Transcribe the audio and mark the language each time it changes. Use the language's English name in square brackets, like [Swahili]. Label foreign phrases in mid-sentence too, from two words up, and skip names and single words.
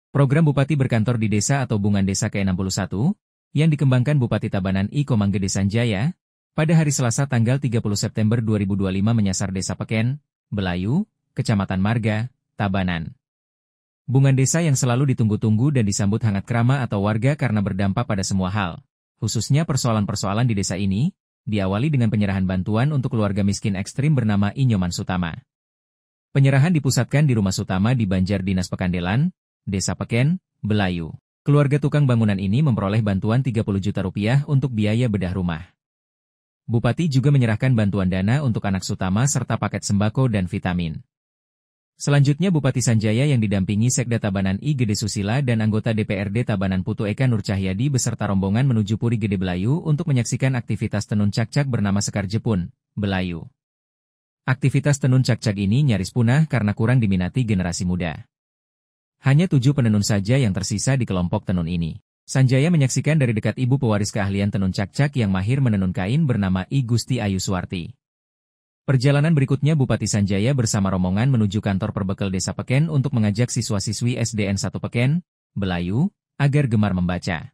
[Indonesian] Program Bupati Berkantor di Desa atau Bungan Desa ke-61, yang dikembangkan Bupati Tabanan I Komang Gede Sanjaya, pada hari Selasa tanggal 30 September 2025 menyasar Desa Peken, Belayu, Kecamatan Marga, Tabanan. Bungan Desa yang selalu ditunggu-tunggu dan disambut hangat krama atau warga karena berdampak pada semua hal, khususnya persoalan-persoalan di desa ini, diawali dengan penyerahan bantuan untuk keluarga miskin ekstrim bernama Inyoman Sutama. Penyerahan dipusatkan di Rumah Sutama di Banjar Dinas Pekandelan, Desa Peken, Belayu. Keluarga tukang bangunan ini memperoleh bantuan 30 juta rupiah untuk biaya bedah rumah. Bupati juga menyerahkan bantuan dana untuk anak Sutama serta paket sembako dan vitamin. Selanjutnya Bupati Sanjaya yang didampingi Sekda Tabanan I Gede Susila dan anggota DPRD Tabanan Putu Eka Nur Cahyadi beserta rombongan menuju Puri Gede Belayu untuk menyaksikan aktivitas tenun cak-cak bernama Sekar Jepun, Belayu. Aktivitas tenun cak-cak ini nyaris punah karena kurang diminati generasi muda. Hanya 7 penenun saja yang tersisa di kelompok tenun ini. Sanjaya menyaksikan dari dekat ibu pewaris keahlian tenun cak-cak yang mahir menenun kain bernama I Gusti Ayu Suwarti. Perjalanan berikutnya Bupati Sanjaya bersama rombongan menuju kantor Perbekel Desa Peken untuk mengajak siswa-siswi SDN 1 Peken, Belayu, agar gemar membaca.